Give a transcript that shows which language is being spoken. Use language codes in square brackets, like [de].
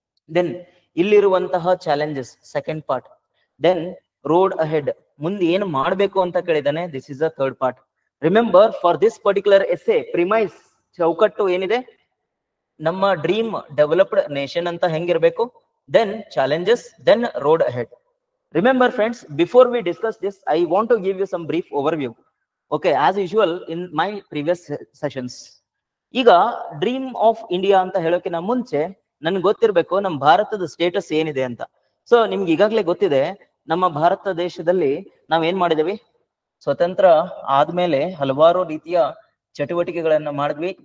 [en] Then ಇಲ್ಲಿರುವಂತಹ challenges, second part. Then road ahead, [kn] ಮುಂದೆ ಏನು ಮಾಡಬೇಕು ಅಂತ ಕೇಳಿದಾನೆ, [en] This is a third part. Remember, for this particular essay premise, [kn] ಚೌಕಟ್ಟು ಏನಿದೆ, ನಮ್ಮ [en] dream developed nation [kn] ಅಂತ ಹೆಂಗಿರ್ಬೇಕು, [en] Then challenges, then road ahead. Remember friends, before we discuss this, I want to give you some brief overview. Okay, as usual in my previous sessions. [kn] ಈಗ dream of India ಅಂತ ಹೇಳೋಕಿನ ಮುಂಚೆ ನನ್ಗೆ ಗೊತ್ತಿರ್ಬೇಕು ನಮ್ಮ ಭಾರತದ status ಏನಿದೆ ಅಂತ. ಸೊ ನಿಮ್ಗೆ ಈಗಾಗಲೇ ಗೊತ್ತಿದೆ, ನಮ್ಮ ಭಾರತ ದೇಶದಲ್ಲಿ ನಾವ್ ಏನ್ ಮಾಡಿದೀವಿ, ಸ್ವತಂತ್ರ ಆದ್ಮೇಲೆ ಹಲವಾರು ರೀತಿಯ ಚಟುವಟಿಕೆಗಳನ್ನ ಮಾಡಿದ್ವಿ.